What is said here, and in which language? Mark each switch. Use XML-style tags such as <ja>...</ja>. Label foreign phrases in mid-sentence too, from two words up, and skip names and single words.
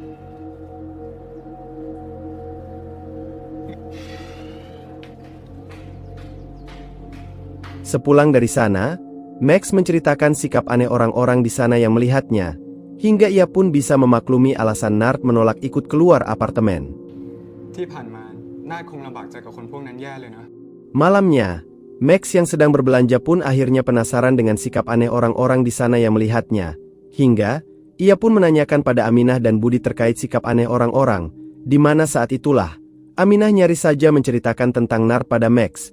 <id>Sepulang dari sana, Max menceritakan sikap aneh orang-orang di sana yang melihatnya, hingga ia pun bisa memaklumi alasan Nart menolak ikut keluar apartemen.</id> <th>ที่ผ่านมานาฏคงลำบากใจกับคนพวกนั้นแย่เลยนะ</th> <id>Malamnya, Max yang sedang berbelanja pun akhirnya penasaran dengan sikap aneh orang-orang di sana yang melihatnya, hingga ia pun menanyakan pada Aminah dan Budi terkait sikap aneh orang-orang, di mana saat itulah, Aminah nyaris saja menceritakan tentang Nart pada Max.</id>